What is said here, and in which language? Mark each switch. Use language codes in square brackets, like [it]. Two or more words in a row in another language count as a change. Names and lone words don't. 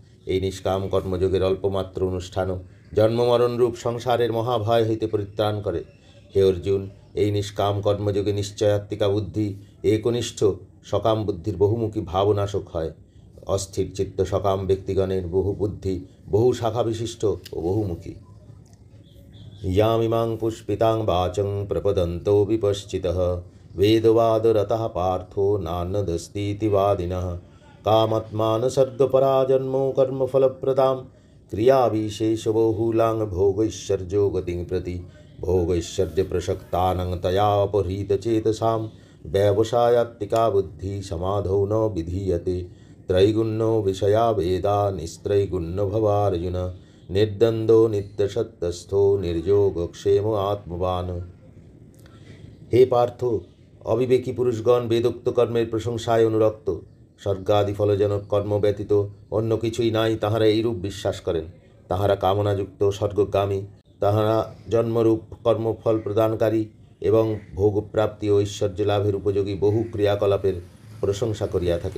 [bn] এই নিষ্কাম কর্মযোগের অল্পমাত্র অনুষ্ঠানও জন্মমরণরূপ সংসারের মহাভয় হইতে পরিত্রাণ করে। হে অর্জুন, এই নিষ্কাম কর্মযোগে নিশ্চয়াত্মিকা বুদ্ধি একনিষ্ঠ সকাম বুদ্ধির বহুমুখী ভাবনাশক হয়। অস্থির চিত্ত সকাম ব্যক্তিগণের বহু বুদ্ধি বহু শাখা বিশিষ্ট ও বহুমুখী। [sa] यामिमां पुष्पितां वाचं प्रपदन्तो विपश्चितः वेदवादरतः पार्थो नान्यदस्तीति वादिनः कामात्मानसर्गपराजन्मो कर्मफलप्रदां क्रियाविशेषबहुलां भोगैश्वर्यो गतिं प्रति भोगैश्वर्यप्रसक्तानां तयापहृतचेतसां व्यवसायात्मिका बुद्धिः समाधौ न विधीयते त्रैगुण्यो विषया वेदा निस्त्रैगुण्यो भवार्जुन निर्द्वन्द्वो नित्यसत्यस्थो निर्योगक्षेम आत्मवान। [bn] হে পার্থ, অবিবেকী পুরুষগণ বেদোক্ত কর্মের প্রশংসায় অনুরক্ত। স্বর্গাদি ফলজনক কর্ম ব্যতীত অন্য কিছুই নাই তাহারা এইরূপ বিশ্বাস করেন। তাহারা কামনাযুক্ত স্বর্গগামী, তাহারা জন্মরূপ কর্মফল প্রদানকারী এবং ভোগপ্রাপ্তি ও ঐশ্বর্য লাভের উপযোগী বহু ক্রিয়াকলাপের প্রশংসা করিয়া থাকেন।